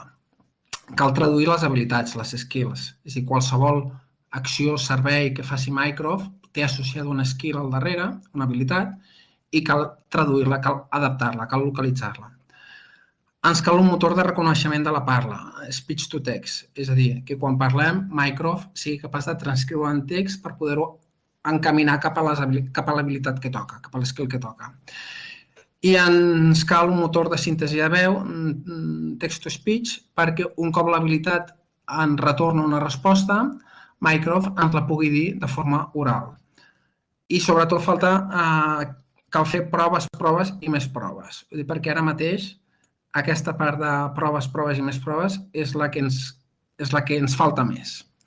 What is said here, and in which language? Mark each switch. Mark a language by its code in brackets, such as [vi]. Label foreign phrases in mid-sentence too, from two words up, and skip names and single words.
[ca] Cal traduir les habilitats, les skills. És a dir, qualsevol acció, servei que faci Mycroft té associada una skill al darrere, una habilitat, i cal traduir-la, cal adaptar-la, cal localitzar-la. Ens cal un motor de reconeixement de la parla, [en] speech to text, [ca] és a dir, que quan parlem, Mycroft sigui capaç de transcriure en text per poder-ho encaminar cap a l'habilitat que toca, cap a l'skill que toca. I ens cal un motor de síntesi de veu, [en] text-to-speech, [ca] perquè un cop l'habilitat ens retorna una resposta, Mycroft ens la pugui dir de forma oral. I sobretot cal fer proves i més proves, perquè ara mateix aquesta part de proves i més proves és la que ens falta més.